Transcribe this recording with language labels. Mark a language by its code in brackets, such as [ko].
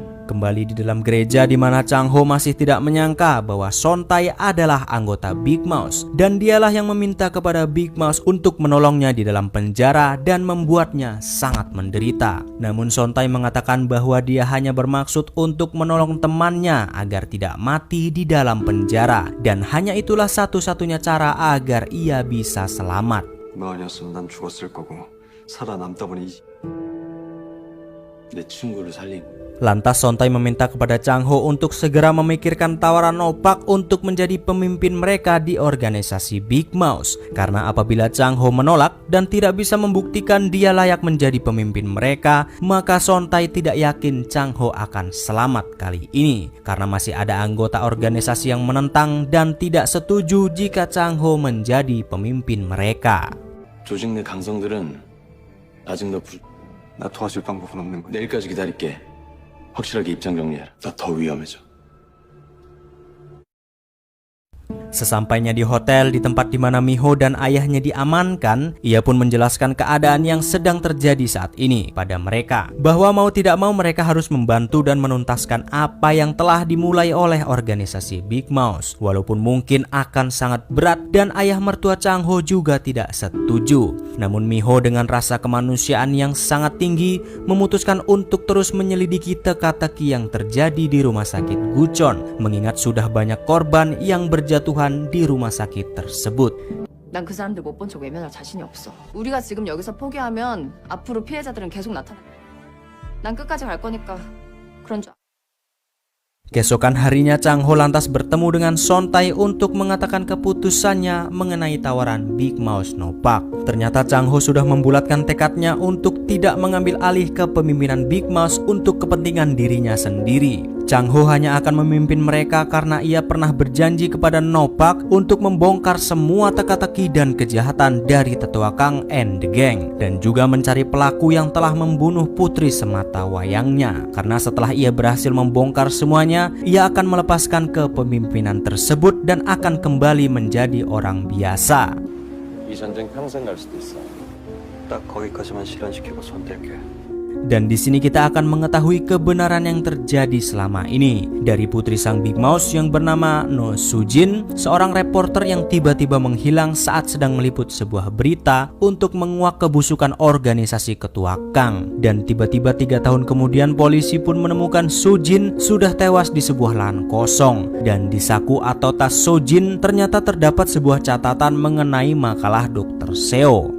[id] Kembali di dalam gereja di mana Chang Ho masih tidak menyangka bahwa Son Tae adalah anggota Big Mouse dan dialah yang meminta kepada Big Mouse untuk menolongnya di dalam penjara dan membuatnya sangat menderita. Namun Son Tae mengatakan bahwa dia hanya bermaksud untuk menolong temannya agar tidak mati di dalam penjara dan hanya itulah satu-satunya cara agar ia bisa selamat. [ko] 너 아니었으면 난 죽었을 거고 살아남다 보니 내 친구를 살린 [id] Lantas Son Tae meminta kepada Chang Ho untuk segera memikirkan tawaran Snowpack untuk menjadi pemimpin mereka di organisasi Big Mouse. Karena apabila Chang Ho menolak dan tidak bisa membuktikan dia layak menjadi pemimpin mereka, maka Son Tae tidak yakin Chang Ho akan selamat kali ini. Karena masih ada anggota organisasi yang menentang dan tidak setuju jika Chang Ho menjadi pemimpin mereka. [ko] 조직 내 강성들은 아직 나 도와줄 방법은 없는 거야. 내일까지 기다릴게. 확실하게 입장 정리해라. 나 더 위험해져. [id] Sesampainya di hotel di tempat di mana Miho dan ayahnya diamankan, ia pun menjelaskan keadaan yang sedang terjadi saat ini pada mereka, bahwa mau tidak mau mereka harus membantu dan menuntaskan apa yang telah dimulai oleh organisasi Big Mouse, walaupun mungkin akan sangat berat dan ayah mertua Chang Ho juga tidak setuju. Namun Miho dengan rasa kemanusiaan yang sangat tinggi memutuskan untuk terus menyelidiki teka-teki yang terjadi di rumah sakit Gucheon, mengingat sudah banyak korban yang berjatuhan di rumah sakit tersebut. [ko] 난 그 사람들 못 본 척 외면할 자신이 없어. 우리가 지금 여기서 포기하면 앞으로 피해자들은 계속 나타나. 난 끝까지 갈 거니까 그런 줄. [id] Keesokan harinya Chang Ho lantas bertemu dengan Sontai untuk mengatakan keputusannya mengenai tawaran Big Mouse Nopak. Ternyata Chang Ho sudah membulatkan tekadnya untuk tidak mengambil alih kepemimpinan Big Mouse untuk kepentingan dirinya sendiri. Chang Ho hanya akan memimpin mereka karena ia pernah berjanji kepada Nopak untuk membongkar semua teka-teki dan kejahatan dari tetua Kang and the Gang, dan juga mencari pelaku yang telah membunuh putri semata wayangnya. Karena setelah ia berhasil membongkar semuanya, ia akan melepaskan kepemimpinan tersebut dan akan kembali menjadi orang biasa. [ko] 이 전쟁 평생 갈 수도 있어. 딱 거기까지만 실현시키고 손댈게. [id] Dan di sini kita akan mengetahui kebenaran yang terjadi selama ini dari putri sang Big Mouse yang bernama No Sujin, seorang reporter yang tiba-tiba menghilang saat sedang meliput sebuah berita untuk menguak kebusukan organisasi ketua Kang. Dan tiba-tiba 3 tahun kemudian polisi pun menemukan Sujin sudah tewas di sebuah lahan kosong, dan di saku atau tas Sujin ternyata terdapat sebuah catatan mengenai makalah Dr. Seo.